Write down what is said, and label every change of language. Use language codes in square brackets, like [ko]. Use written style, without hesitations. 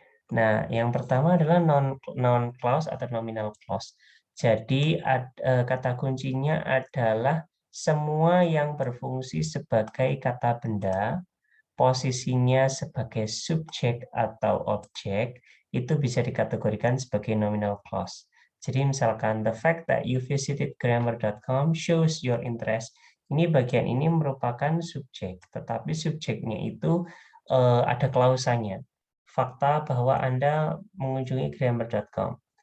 [id] Nah, yang pertama adalah noun clause atau nominal clause. Jadi kata kuncinya adalah semua yang berfungsi sebagai kata benda, posisinya sebagai subjek atau objek, itu bisa dikategorikan sebagai nominal clause. Jadi misalkan [en] the fact that you visited grammar.com shows your interest. [id] Ini bagian ini merupakan subjek, tetapi subjeknya itu ada klausanya. Fakta bahwa Anda mengunjungi grammar.com.